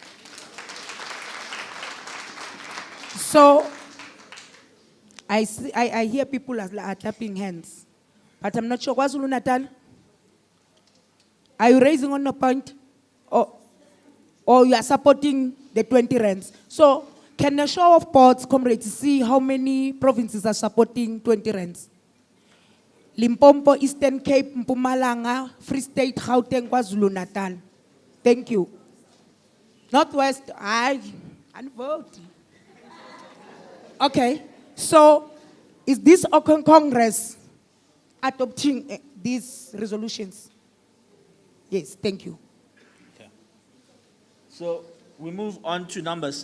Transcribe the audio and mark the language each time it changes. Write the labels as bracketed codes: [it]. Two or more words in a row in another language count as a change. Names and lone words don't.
[en] So, I hear people are clapping hands, but I'm not sure. KwaZulu Natal, are you raising on a point? Or you are supporting the 20 rands? So, can a show of boards, comrades, see how many provinces are supporting 20 rands? Limpopo, Eastern Cape, Mpumalanga, Free State, Gauteng, KwaZulu Natal. Thank you. Northwest, and vote. Okay, so is this Open Congress adopting these resolutions? Yes, thank you. Okay. So we move on to numbers.